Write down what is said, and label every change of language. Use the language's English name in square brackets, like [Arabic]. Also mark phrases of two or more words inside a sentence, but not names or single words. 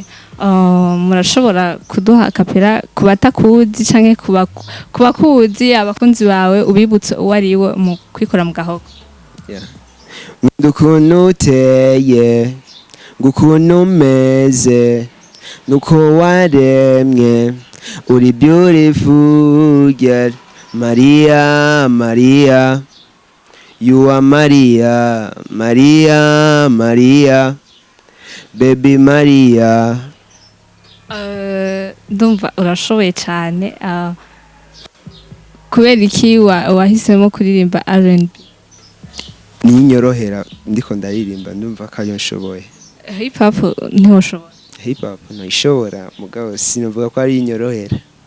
[Rundi] Murashobora kuduha kapera kubatakuzi canke kubakuzi abakunzi bawe ubibutse uwo ariwe mu kwikora mu gahogo? Ukuntu uteye ngukuntu umeze nuko waremye uri [English] beautiful girl Maria Maria you are Maria Maria Maria baby Maria. [Rundi] Ndumva urashoboye cyane. Kubera iki wahisemo kuririmba R&B? Ninyorohera ndiko ndaririmba ndumva ko nshoboye. Hip hop ntihoshobora? Hip hop nayishobora mugabo sinovuga ko ari inyorohera.